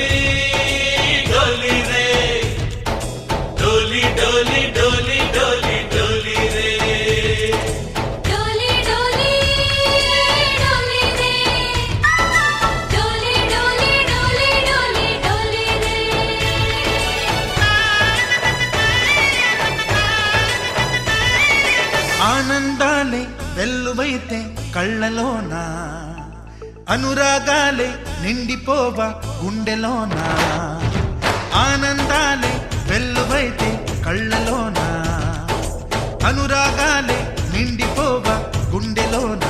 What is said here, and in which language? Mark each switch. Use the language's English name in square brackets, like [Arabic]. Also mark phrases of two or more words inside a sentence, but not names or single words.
[Hindi] डोली रे डोली डोली डोली डोली डोली रे डोली डोली डोली रे डोली डोली डोली डोली डोली रे [Telugu] ఆనందాలే వెల్లువైతే కళ్ళలోనా అనురాగాలే నిండిపోవ గుండెలోనా ఆనందాలే వెల్లువైతే కళ్ళలోనా అనురాగాలే నిండిపోవ గుండెలోనా